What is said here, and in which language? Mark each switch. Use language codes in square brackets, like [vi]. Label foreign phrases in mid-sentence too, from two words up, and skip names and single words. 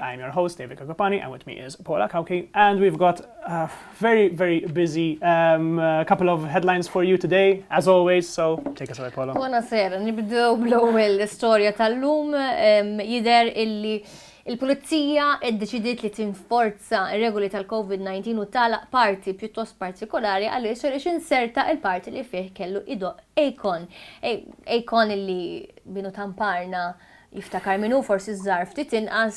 [en] I'm your host, Urpani, and with me is Paula, Cauchi, and we've got a very, very busy couple of headlines for you today, as always, so take us away, Paula. [mt] Buonasera, nibdew bl-ewwel l-istorja tal-lum jidher illi il-Pulizija iddeċidiet li tinforza r-regoli tal-COVID-19 u tagħlaq parti pjuttost partikolari għaliex inserta il-parti li fih kellu idoq Akon. Akon illi binu tamparna jiftakar minnu forsi żżar ftit inqas.